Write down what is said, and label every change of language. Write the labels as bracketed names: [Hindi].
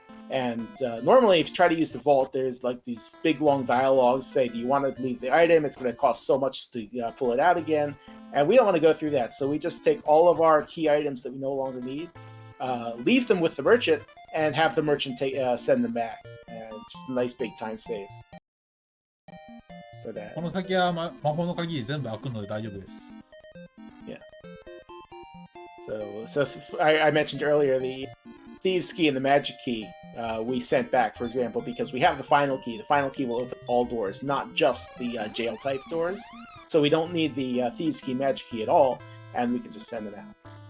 [English] And normally, if you try to use the vault, there's like these big long dialogues say, do you want to leave the item? It's going to cost so much to pull it out again. And we don't want to go through that. So we just take all of our key items that we no longer need, leave them with the merchant, and have the merchant send them back. And it's just a nice big time save for that. [Japanese] この先は魔法の鍵全部開くので大丈夫です。 [English] Yeah. So I mentioned earlier the Thieves' Key and the Magic Key we sent back, for example, because we have the final key. The final key will open all doors, not just the jail-type doors. So we don't need the Thieves' Key, Magic Key at all, and we can just send it out.